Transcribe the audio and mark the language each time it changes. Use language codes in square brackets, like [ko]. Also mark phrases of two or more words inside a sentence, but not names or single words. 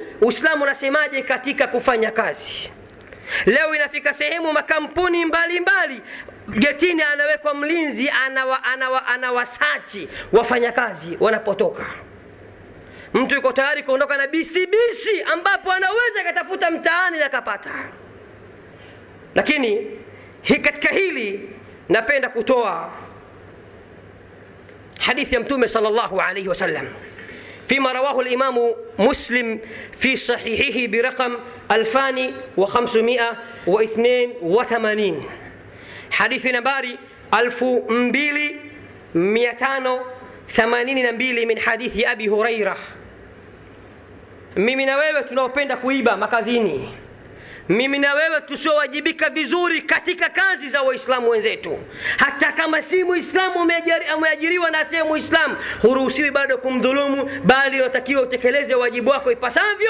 [sw] Uislamu unasemaje katika kufanya kazi? Leo inafika sehemu makampuni mbalimbali getini anawekwa mlinzi, anawasachi wafanyakazi wanapotoka. Mtu yuko tayari kuondoka na bisibisi ambapo anaweza katafuta mtaani na kapata. Lakini katika hili napenda kutoa hadithi ya Mtume [ar] صلى الله عليه وسلم فيما رواه الإمام مسلم في صحيحه برقم 2582. حديث نباري 2582 من حديث أبي هريرة. [sw] mimi na wewe tunaopenda kuiba makazini, mimi na wewe tusiowajibika vizuri katika kazi za Waislamu wenzetu, hata kama si Muislamu umeajiriwa na si Muislamu, huruhusiwi bado kumdhulumu, bali unatakiwa utekeleze wajibu wako ipasavyo.